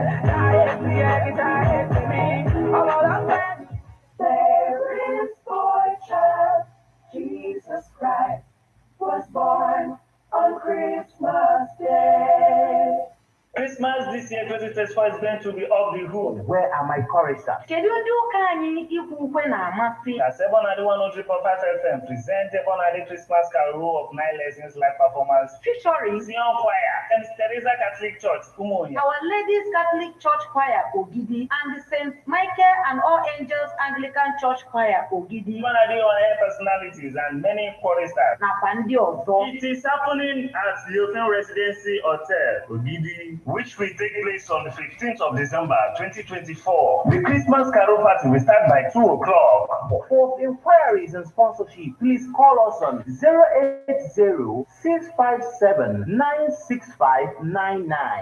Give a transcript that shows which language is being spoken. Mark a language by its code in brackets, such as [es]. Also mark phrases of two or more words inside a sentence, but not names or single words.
[en] There is boy child, Jesus Christ was born on Christmas Day. Christmas this year, 2024, is going to be off the hook. Where are my choristers? [ig] Kedu ndị ụka anyị ikwu ukwe na-amasị? [en] As Ebonadi 103.5 FM present Ebonadi Christmas Carol of 9 Lessons live performance Featuring Zion Choir and Teresa Catholic Church, Umuoya. Our Ladies Catholic Church Choir Ogidi and the Saint Michael and All Angels Anglican Church Choir Ogidi. Ebonadi on-air personalities and many choristers. [ig] Nakwa ndị ọzọ. [en] It is happening at the Yobe Residency Hotel, Ogidi, which will take place on the 15th of December 2024. The Christmas Carol party will start by 2 o'clock. For inquiries and sponsorship, please call us on 080-657-96599.